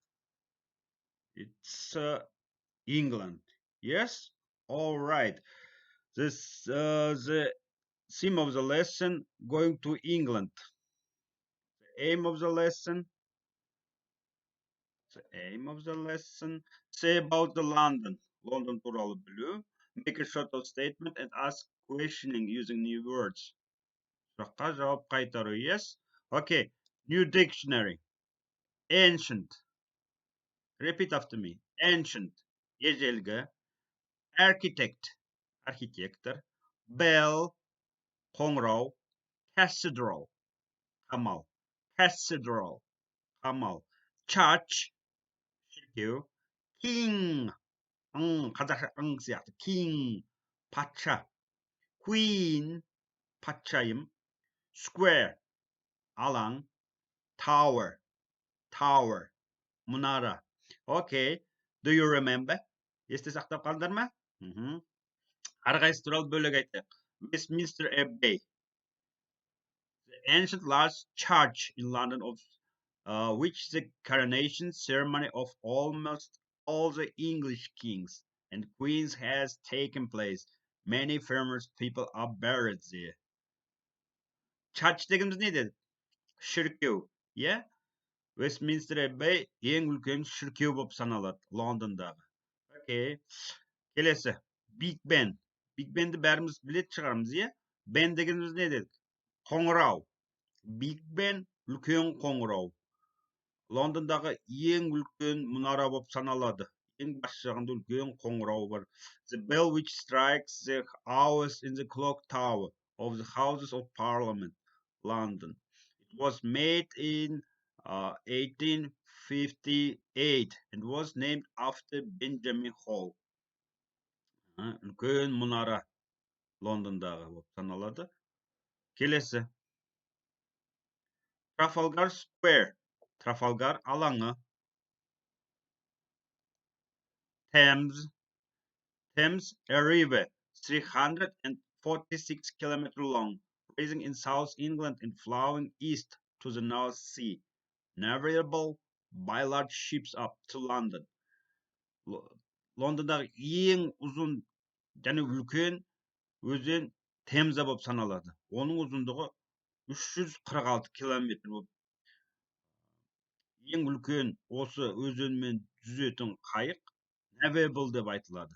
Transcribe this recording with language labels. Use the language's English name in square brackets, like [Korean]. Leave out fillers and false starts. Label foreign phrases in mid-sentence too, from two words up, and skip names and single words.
[English] It's England. Yes? All right. The theme of the lesson going to England. The aim of the lesson. The aim of the lesson. Say about the London. [Kazakh] London туралы білу. [English] Make a short statement and ask questioning using new words. [Kazakh] Сұраққа жауап қайтару. [English] Yes? Okay. New dictionary. Ancient. Repeat after me. Ancient. [Kazakh] Ежелгі. Architect. Архитектор. [English] Bell. Қоңырау. Cathedral. [Kazakh] Қамал. Cathedral. Қамал. [English] Church. Шіркеу. King. [Kazakh] қазақша сияқты. King. Патша. [English] Queen. Патшайым. Square. [Kazakh] Алаң. [English] Tower. Tower. Munara. Okay. Do you remember? [Kazakh] Есте сақтап қалдыңдар ма? Әрқайсысы туралы бөлек айтайық. [English] Westminster Abbey. The ancient large church in London of which the coronation ceremony of almost all the English kings and queens has taken place. Many famous people are buried there. [Kazakh] Church дегеніміз не деді? Шіркеу. [English] Yeah? [Kazakh] Westminster Abbey ең үлкен шіркеу болып саналады Лондондағы. Окей. Келесі. Big Ben. Big Ben'ді бәріміз білетін шығармыз, иә? Ben дегеніміз не дедік? Қоңырау. Big Ben үлкен қоңырау. Лондондағы ең үлкен мұнара болып саналады. Ең бас жағында үлкен қоңырау бар. [English] The bell which strikes the hours in the clock tower of the Houses of Parliament, London. It was made in 1858 and was named after Benjamin Hall. [Kazakh] Үлкен мұнара Лондондағы болып саналады. Келесі. Trafalgar Square. Trafalgar алаңы. [English] Thames. Thames, a river 346 kilometers long, rising in South England and flowing east to the North Sea, navigable by large ships up to London. [Kazakh] Лондондағы ең ұзын және үлкен өзен Темза болып саналады. Оның ұзындығы 346 километр болып. Ең үлкен осы өзенмен жүзетін қайық navigable деп айтылады.